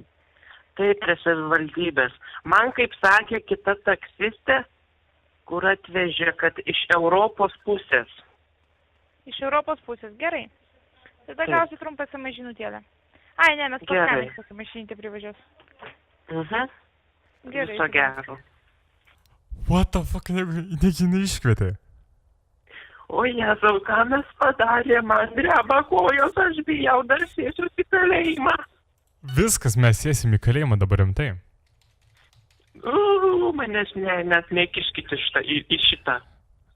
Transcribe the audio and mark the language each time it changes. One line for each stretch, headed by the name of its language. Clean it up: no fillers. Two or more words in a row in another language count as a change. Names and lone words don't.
Lithuanian: Taip, prie savivaldybės. Man, kaip sakė kita taksistė, kur atvežė, kad iš Europos pusės. Iš Europos pusės, gerai. Tada gausiu trumpą SMS žinutėlę. Ai, ne, mes paskambinsim, kad mašinyti privažiuos. Gerai. Viso gero.
English: What the fuck,
Lithuanian: negi iškvietė? O Jėzau, ką mes padarė, man dreba kojos, aš bijau, dar sėsiu į kalėjimą. Viskas, mes sėsim į kalėjimą dabar rimtai. Manęs net nekiškite į šitą.